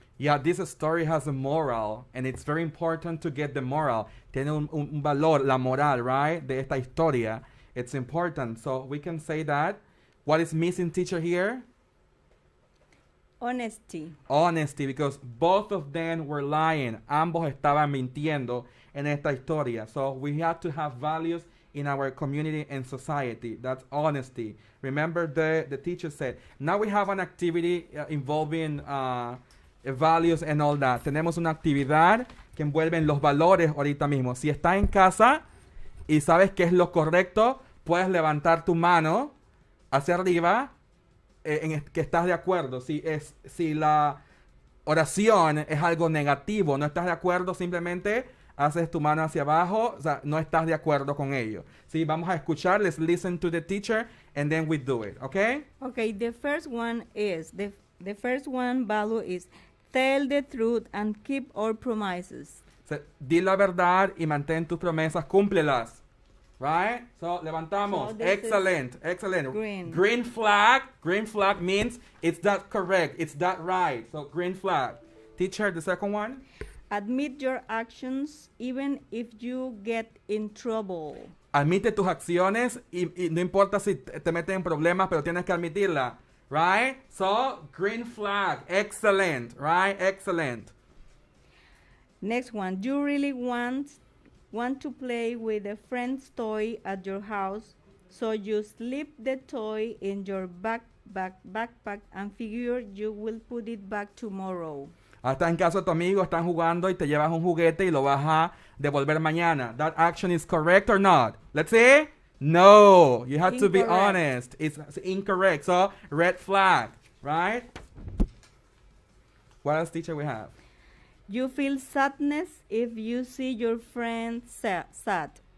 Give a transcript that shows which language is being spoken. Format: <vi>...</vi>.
<en>Yeah, this story has a moral, and it's very important to get the moral.</en> <es>Tiene un valor, la moral, right, de esta historia.</es> <en>It's important. So we can say that. What is missing, teacher, here? Honesty. Honesty, because both of them were lying.</en> <es>Ambos estaban mintiendo en esta historia.</es> <en>So we have to have values in our community and society. That's honesty. Remember the teacher said. Now we have an activity involving values and all that.</en> <es>Tenemos una actividad que envuelve los valores ahorita mismo. Si estás en casa y sabes qué es lo correcto, puedes levantar tu mano hacia arriba en que estás de acuerdo. Si la oración es algo negativo, no estás de acuerdo, simplemente haces tu mano hacia abajo, o sea, no estás de acuerdo con ello. Sí, vamos a escuchar,</es> <en>let's listen to the teacher, and then we do it, okay? Okay, the first one is, the first one value is, tell the truth and keep our promises.</en> <es>O sea, di la verdad y mantén tus promesas, cúmplelas.</es> <en>Right? So, levantamos. So excellent. Green. Green flag means it's that correct. It's that right. So, green flag. Teacher, the second one? Admit your actions even if you get in trouble.</en> <es>Admite tus acciones y no importa si te metes en problemas, pero tienes que admitirla.</es> <en>Right? So, green flag. Excellent. Right? Excellent. Next one. You really want to play with a friend's toy at your house, so you slip the toy in your backpack and figure you will put it back tomorrow.</en> <es>Hasta en caso de tu amigo están jugando y te llevas un juguete y lo vas a devolver mañana.</es> <en>That action is correct or not? Let's see. No, you have to be honest. It's incorrect. So, red flag, right? What else, teacher, we have? You feel sadness if you see your friend sad.</en>